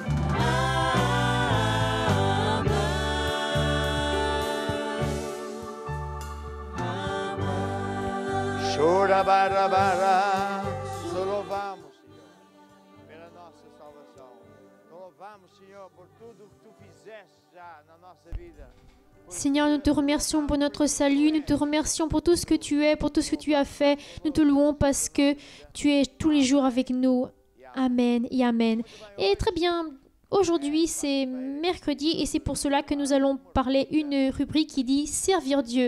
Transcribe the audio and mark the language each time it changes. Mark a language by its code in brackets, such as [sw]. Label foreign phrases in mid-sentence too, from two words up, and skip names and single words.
[pt] Amém. Chora, barra, barra, só louvamos, Senhor, pela nossa salvação. Te louvamos, Senhor, por tudo que tu fizeste já na nossa vida. [fr] Seigneur, nous te remercions pour notre salut, nous te remercions pour tout ce que tu es, pour tout ce que tu as fait. Nous te louons parce que tu es tous les jours avec nous. Amen et Amen. Et très bien, Aujourd'hui, c'est mercredi et c'est pour cela que nous allons parler une rubrique qui dit servir Dieu.